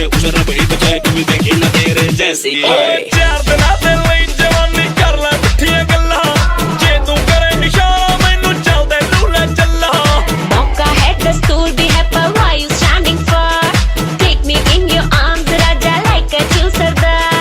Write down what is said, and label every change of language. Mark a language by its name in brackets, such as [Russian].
[Hindi] रबड़ी बजाए कभी देखी ना तेरे जैसी [Punjabi] ਓਏ ਚਾਰ ਦਿਨਾਂ ਦੇ ਲਈ ਜਵਾਨੀ ਕਰ ਲੈ ਮਿੱਠੀਆਂ ਗੱਲਾਂ ਜੇ ਤੂੰ ਕਰੇ ਨਿਸ਼ਾਨਾ ਮੈਨੂੰ ਚੱਲਦੇ ਲੂਲੇ ਚੱਲਾ [Hindi] मौका है दस्तूर भी है पर [English] why you standing for take me in your arms raja like a chill sardar